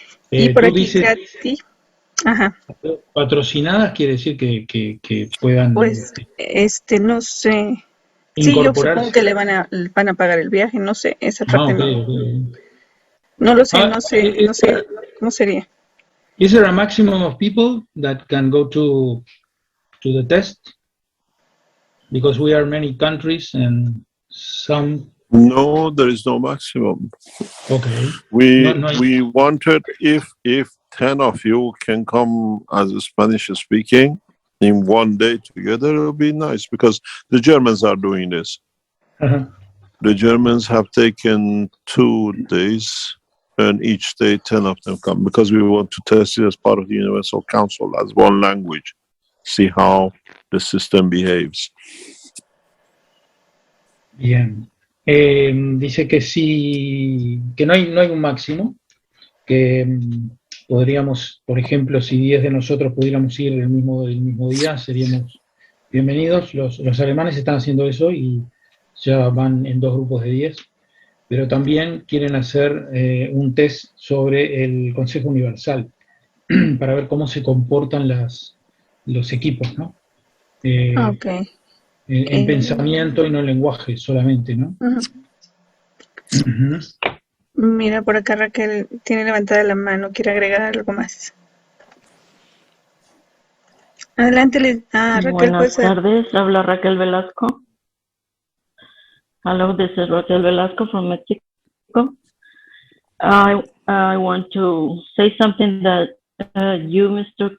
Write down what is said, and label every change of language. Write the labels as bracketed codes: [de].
[es] Y por aquí, Katy. Ajá. Patrocinadas quiere decir que puedan... Pues, no sé. Sí, yo supongo que le van a pagar el viaje, no sé, esa parte no. No lo sé, no sé cómo sería. [en] Is there a maximum of people that can go to the test? Because we are many countries and some. No, there is no maximum. Okay. We wanted if 10 of you can come as a Spanish speaking in one day together, it would be nice because the Germans are doing this. The Germans have taken 2 days and each day 10 of them come because we want to test it as part of the Universal Council as one language, see how the system behaves. [es] Bien. Dice que sí, que no hay un máximo, que podríamos, por ejemplo, si 10 de nosotros pudiéramos ir el mismo día, seríamos bienvenidos. Los alemanes están haciendo eso y ya van en 2 grupos de 10, pero también quieren hacer un test sobre el Consejo Universal para ver cómo se comportan los equipos, ¿no? Okay. En pensamiento y no en lenguaje solamente, ¿no? Mira, por acá Raquel tiene levantada la mano, quiere agregar algo más. Adelante, Raquel. Buenas tardes, habla Raquel Velasco. [en] Hello, this is Raquel Velasco from Mexico. I want to say something that you, Mr.